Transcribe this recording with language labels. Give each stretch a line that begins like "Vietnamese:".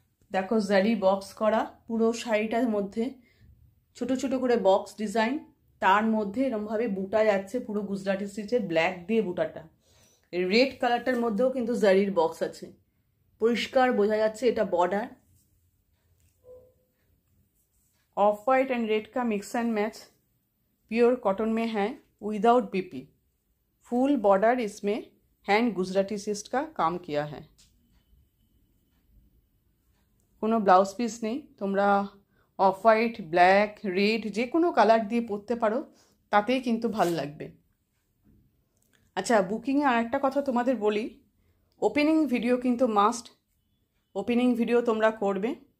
Bangla: দেখো জারি বক্স করা পুরো শাড়িটার মধ্যে, ছোট ছোট করে বক্স ডিজাইন, তার মধ্যে এরকমভাবে বুটা যাচ্ছে পুরো গুজরাটি স্টিচের, ব্ল্যাক দিয়ে বুটাটা। রেড কালারটার মধ্যেও কিন্তু জারির বক্স আছে, পরিষ্কার বোঝা যাচ্ছে এটা border.
Hindi: Of white and red का mix and match, pure cotton में है, विदाउट बीपी। फुल बॉर्डर इसमें हैंड गुजराती सिस्ट का काम किया है।
Bangla: কোনো ব্লাউজ পিস নেই, তোমরা অফ হোয়াইট, ব্ল্যাক, রেড যে কোনো কালার দিয়ে পরতে পারো, তাতেই কিন্তু ভাল লাগবে। আচ্ছা, বুকিংয়ে আর একটা কথা তোমাদের বলি, ওপেনিং ভিডিও কিন্তু মাস্ট, ওপেনিং ভিডিও তোমরা করবে।